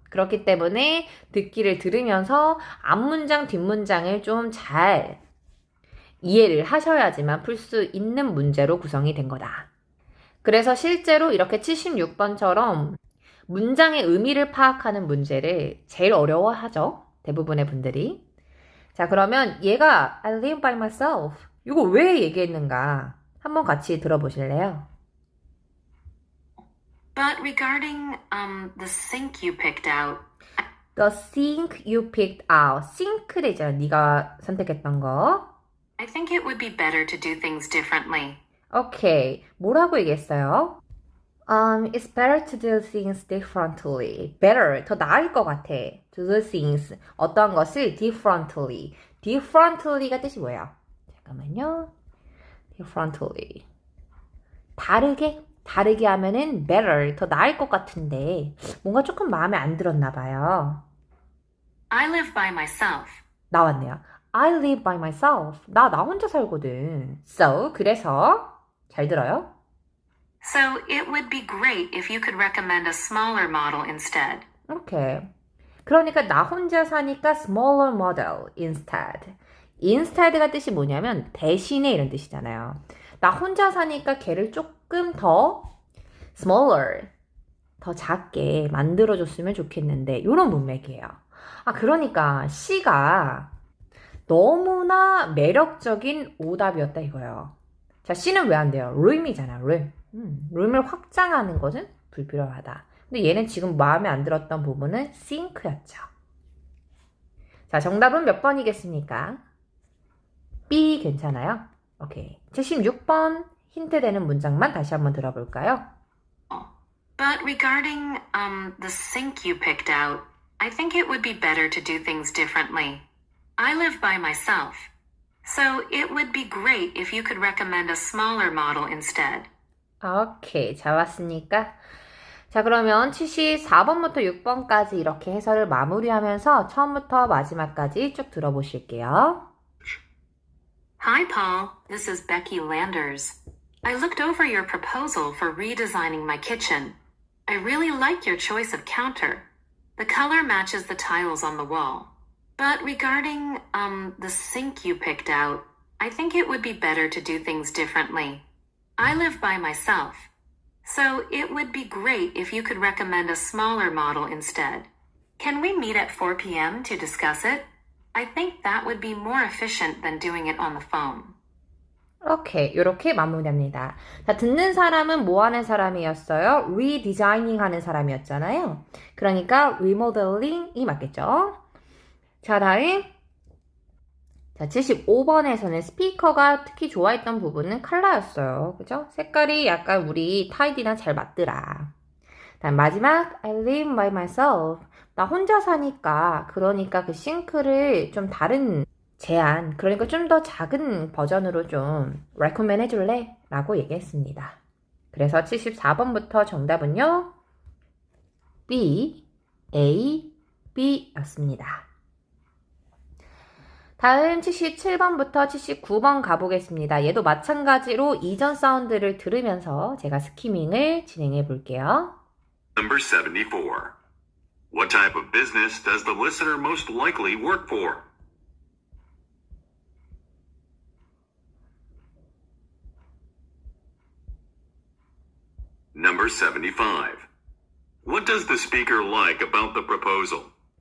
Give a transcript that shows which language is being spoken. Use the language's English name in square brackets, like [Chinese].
[Korean] 그렇기 때문에 듣기를 들으면서 앞문장, 뒷문장을 좀 잘 이해를 하셔야지만 풀 수 있는 문제로 구성이 된 거다. 그래서 실제로 이렇게 76번처럼 문장의 의미를 파악하는 문제를 제일 어려워하죠. 대부분의 분들이. 자, 그러면 얘가 [English] I live by myself. [Korean] 이거 왜 얘기했는가? 한번 같이 들어보실래요? [English] But regarding the sink you picked out, The sink you picked out. [Korean] 싱크대잖아. 네가 선택했던 거. [English] I think it would be better to do things differently. [Korean] 오케이. 뭐라고 얘기했어요? [English] It's better to do things differently. Better. [Korean] 더 나을 것 같아. [English] To do things. [Korean] 어떤 것을 differently. differently가 뜻이 뭐예요? 잠깐만요. differently. 다르게 하면은 better. 더 나을 것 같은데 뭔가 조금 마음에 안 들었나 봐요. [English] I live by myself. [Korean] 나왔네요. [English] I live by myself. [Korean] 나 혼자 살거든. So, 그래서 잘 들어요? [English] So it would be great if you could recommend a smaller model instead. [Korean] 오케이. 그러니까 나 혼자 사니까 [English] smaller model instead. [Korean] instead가 뜻이 뭐냐면 대신에 이런 뜻이잖아요. 나 혼자 사니까 걔를 조금 더 smaller, 더 작게 만들어줬으면 좋겠는데 이런 문맥이에요. 아, 그러니까 C가 너무나 매력적인 오답이었다 이거예요. 자, C는 왜 안 돼요? room이잖아, room. room을 확장하는 것은 불필요하다. 근데 얘는 지금 마음에 안 들었던 부분은 sink였죠. 자, 정답은 몇 번이겠습니까? B 괜찮아요? 오케이. 76번 힌트 되는 문장만 다시 한번 들어볼까요? [English] But regarding the sink you picked out, I think it would be better to do things differently. I live by myself. So it would be great if you could recommend a smaller model instead. [Korean] 오케이. 잘 왔으니까. 자, 그러면 74번부터 6번까지 이렇게 해설을 마무리하면서 처음부터 마지막까지 쭉 들어보실게요. [English] Hi, Paul. This is Becky Landers. I looked over your proposal for redesigning my kitchen. I really like your choice of counter. The color matches the tiles on the wall. But regarding, the sink you picked out, I think it would be better to do things differently. I live by myself. So it would be great if you could recommend a smaller model instead. Can we meet at 4 p.m. to discuss it? I think that would be more efficient than doing it on the phone. [Korean] 오케이. 이렇게 마무리합니다. 자, 듣는 사람은 뭐 하는 사람이었어요? 리디자이닝 하는 사람이었잖아요. 그러니까 리모델링이 맞겠죠? 자, 다음. 자, 75번에서는 스피커가 특히 좋아했던 부분은 컬러였어요. 그죠? 색깔이 약간 우리 타이디랑 잘 맞더라. 다음 마지막 [English] I live by myself. [Korean] 나 혼자 사니까 그러니까 그 싱크를 좀 다른 제안, 그러니까 좀 더 작은 버전으로 좀 recommend 해줄래? 라고 얘기했습니다. 그래서 74번부터 정답은요. B, A, B 였습니다. 다음 77번부터 79번 가보겠습니다. 얘도 마찬가지로 이전 사운드를 들으면서 제가 스키밍을 진행해 볼게요. [English] Number 74. What type of business does the listener most likely work for? Number 75. What does the speaker like about the proposal?